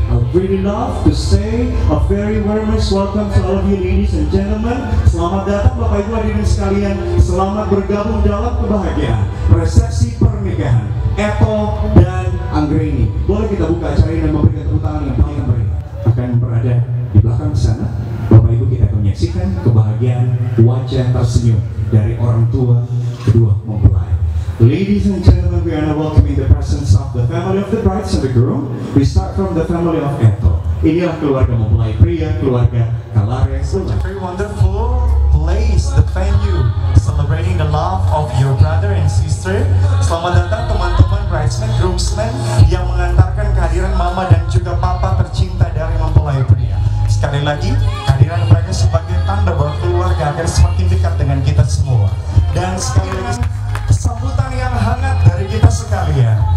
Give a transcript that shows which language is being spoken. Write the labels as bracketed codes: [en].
[en] I really love to say a very warm welcome to all of you ladies and gentlemen. [id] Selamat datang Bapak Ibu hadirin sekalian. Selamat bergabung dalam kebahagiaan resepsi pernikahan Eto dan Anggraini. Boleh kita buka acara ini dan memberikan tepuk tangan yang paling meriah. Akan berada di belakang sana. Bapak Ibu, kita akan menyaksikan kebahagiaan wajah tersenyum dari orang tua kedua mempelai. [en] Ladies and gentlemen, we are now welcoming the presence of the family of the brides and the groom. We start from the family of Eto. [id] Inilah keluarga mempelai pria, keluarga Kalares. [en] Very wonderful place, the venue, celebrating the love of your brother and sister. [id] Selamat datang teman-teman bridesmaid, groomsmen yang mengantarkan kehadiran mama dan juga papa tercinta dari mempelai pria. Sekali lagi, kehadiran mereka sebagai tanda bahwa keluarga akan semakin dekat dengan kita semua. Dan sekali lagi, sambutan yang hangat dari kita sekalian.